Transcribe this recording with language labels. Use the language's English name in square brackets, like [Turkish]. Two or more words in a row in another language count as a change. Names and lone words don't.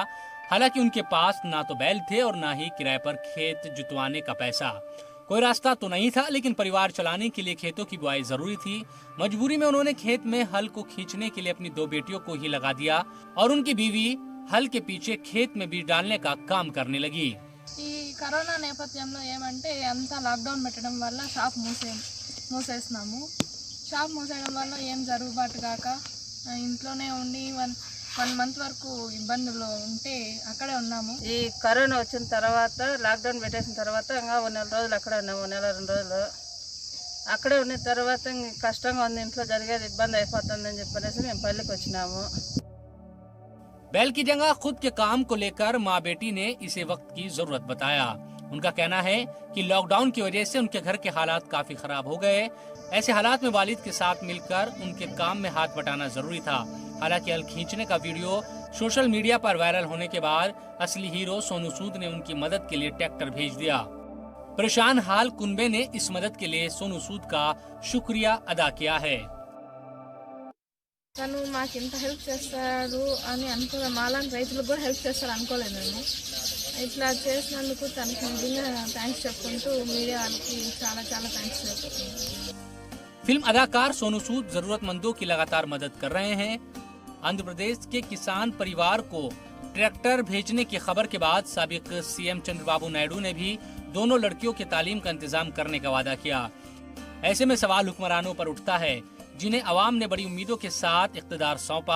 [Urdu] حالانکہ ان کے پاس نہ تو بیل تھے اور نہ ہی کرائے پر کھیت جتوانے کا پیسہ. کوئی راستہ تو نہیں تھا، لیکن پریوار چلانے کے لیے کھیتوں کی بوائی ضروری تھی. مجبوری میں انہوں نے کھیت میں ہل کو کھینچنے کے لیے اپنی 2 بیٹیوں کو ہی لگا دیا اور ان کی بیوی ہل کے پیچھے کھیت میں بیج ڈالنے کا کام کرنے لگی. [Telugu] కరోనా నేపథ్యంలో ఏమంటే అంతా లాక్డౌన్ పెట్టడం వల్ల షాప్ మూసేస్తున్నాము। షాప్ మూసేయడం వల్ల ఏం జరుగుబాటు కాక ఇంట్లోనే ఉండి [English] one month [Telugu] వరకు ఇబ్బందులు ఉంటే అక్కడే ఉన్నాము। ఈ కరోనా వచ్చిన తర్వాత లాక్డౌన్ పెట్టేసిన తర్వాత ఇంకా 1 నెల రోజులు అక్కడే ఉన్నాము। 1 నెల 2 రోజులు అక్కడే ఉన్న తర్వాత కష్టంగా ఉంది, ఇంట్లో జరిగేది ఇబ్బంది అయిపోతుందని చెప్పనేసి మేము పల్లెకి వచ్చినాము। [Urdu] بیل کی جگہ خود کے کام کو لے کر ماں بیٹی نے اسے وقت کی ضرورت بتایا. ان کا کہنا ہے کہ لاک ڈاؤن کی وجہ سے ان کے گھر کے حالات کافی خراب ہو گئے. ایسے حالات میں والد کے ساتھ مل کر ان کے کام میں ہاتھ بٹانا ضروری تھا. حالانکہ ہل کھینچنے کا ویڈیو [English] social media [Urdu] پر وائرل ہونے کے بعد اصلی ہیرو سونو سود نے ان کی مدد کے لیے ٹریکٹر بھیج دیا. پریشان حال کنبے نے اس مدد کے لیے سونو سود کا شکریہ ادا کیا ہے. [Telugu] తను మాకు ఇంత హెల్ప్ చేస్తాడు అని అనుకోలే, మాలాంటి రైతులకు కూడా హెల్ప్ చేస్తారు అనుకోలేదు నేను। ఇట్లా చేసినందుకు తనకి నిజంగా థ్యాంక్స్ చెప్పుకుంటూ మీడియా వాళ్ళకి చాలా చాలా థ్యాంక్స్ చెప్పుకుంటున్నాను। [Urdu] فلم اداکار سونو سود ضرورت مندوں کی لگاتار مدد کر رہے ہیں. آندھرا پردیش کے کسان پریوار کو ٹریکٹر بھیجنے کی خبر کے بعد سابق سی ایم چندرابابو نائیڈو نے بھی دونوں لڑکیوں کے تعلیم کا انتظام کرنے کا وعدہ کیا. ایسے میں سوال حکمرانوں پر اٹھتا ہے جنہیں عوام نے بڑی امیدوں کے ساتھ اقتدار سونپا.